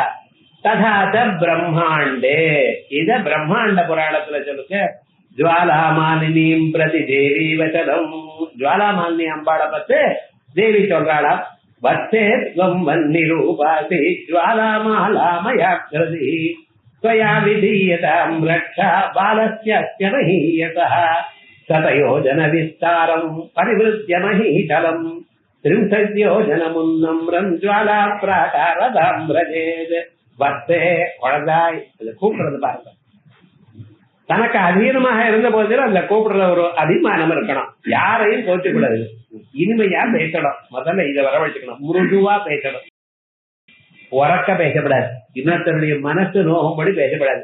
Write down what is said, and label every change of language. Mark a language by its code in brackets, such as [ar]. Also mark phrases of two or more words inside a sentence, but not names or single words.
[ta] ததாத பிரம்மாண்டே, இத பிரம்மாண்ட புராணத்துல சொல்லுங்க. ஜுவாலாமாலினியும் பிரதி தேவி வசனம். ஜுவாலாமாலினி அம்பாளை பத்து தேவி சொல்றாளா. [sa] वच्छेत्वम् वन्निरूपासि ज्वालामालामयाक्रति त्वया विधीयतां रक्षा बालस्यस्य महीयतः शतयोजनविस्तारम् परिवृत्य महीतलम् 30 योजनमुन्नम्रम् ज्वालाप्राकारतां व्रजेत् [ta] வத்தே குழந்தாய் கூப்பிடுறது பாருங்க. தனக்கு அதீனமாக இருந்த போதிலும் அந்த கூப்பிடுற ஒரு அபிமானம் இருக்கணும். யாரையும் கோச்சுக்கூடாது, இனிமையா பேசணும். முதல்ல இதை வரவழைச்சுக்கணும், முருதுவா பேசணும், உறக்க பேசப்படாது, இன்னொருத்தருடைய மனசு நோகும்படி பேசப்படாது.